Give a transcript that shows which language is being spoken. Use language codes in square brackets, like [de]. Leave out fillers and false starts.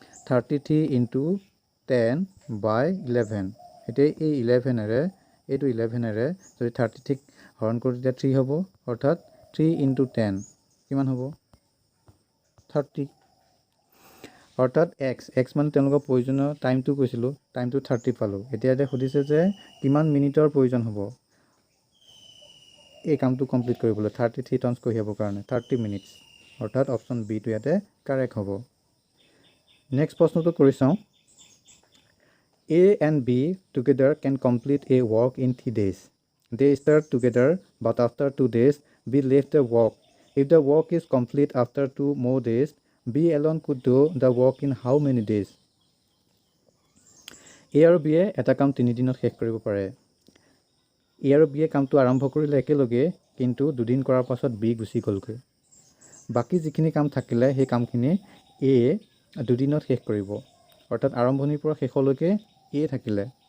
[as] 33 into 10/11 এতিয়া এই 11এৰে এইটো 11এৰে যদি 33 হৰণ কৰোঁ তেতিয়া 3 হ'ব অৰ্থাৎ 3 ইনটু 10 কিমান হ'ব 30 অৰ্থাৎ x মানে তেওঁলোকৰ প্ৰয়োজনীয় টাইমটো কৈছিলোঁ টাইমটো 30 পালোঁ এতিয়া সুধিছে যে কিমান মিনিটৰ প্ৰয়োজন হ'ব এই কামটো কমপ্লিট কৰিবলৈ 33 টনছ কঢ়িয়াবৰ কাৰণে 30 মিনিটছ অৰ্থাৎ অপশ্যন বিটো ইয়াতে কাৰেক্ট হ'ব নেক্সট প্ৰশ্নটো কৰি চাওঁ [en] A and B together can complete a work in 3 days. They start together, but after 2 days, B left the work. If the work is complete after 2 more days, B alone could do the work in how many days? [as] A আৰু B এটা কাম 3 দিনত শেষ কৰিব পাৰে A আৰু B কামটো আৰম্ভ কৰিলে একেলগে কিন্তু 2 দিন কৰাৰ পাছত B গুচি গ'লগৈ বাকি যিখিনি কাম থাকিলে সেই কামখিনি A 2 দিনত শেষ কৰিব অৰ্থাৎ আৰম্ভণিৰ পৰা শেষলৈকে এ থাকিলে